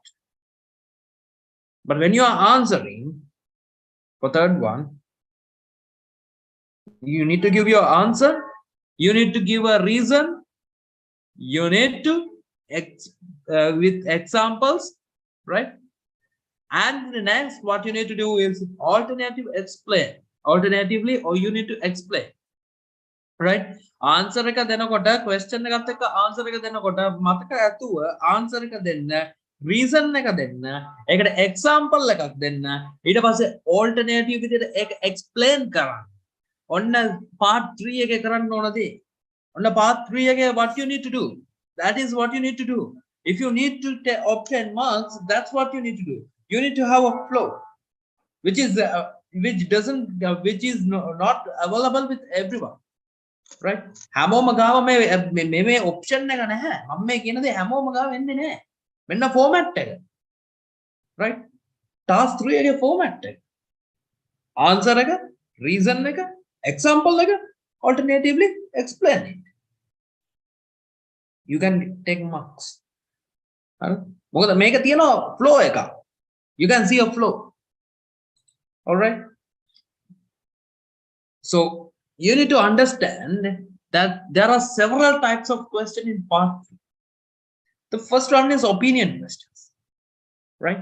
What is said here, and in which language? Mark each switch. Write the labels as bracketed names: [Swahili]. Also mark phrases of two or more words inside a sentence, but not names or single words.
[English] But when you are answering for third one, you need to give your answer, you need to give a reason, you need to with examples, right? And the next what you need to do is alternative explain, alternatively, or you need to explain, right? [Sinhala] Answer එක දෙනකොට question එකත් එක්ක answer එක දෙනකොට මතක ඇතුව answer එක දෙන්න, reason එක දෙන්න, ඒකට example එකක් දෙන්න, ඊට පස්සේ alternative විදිහට ඒක explain කරන්න. ඔන්න part 3 එකේ කරන්න ඕන දේ. ඔන්න part 3 එකේ [English] what you need to do, that is what you need to do. If you need to obtain marks, that's what you need to do. You need to have a flow which is which is not available with everyone, right? [Sinhala] හැමෝම ගාව මේ option එක නැහැ. මම මේ කියන දේ හැමෝම ගාව එන්නේ නැහැ. මෙන්න format එක, right? task 3 එකේ format එක, answer එක, reason එක, example එක, [English] alternatively explain it. You can take marks. [Sinhala] මොකද මේක තියෙනවා flow එක. [English] You can see a flow. All right? So you need to understand that there are several types of questions in part 3. The first one is opinion questions, right?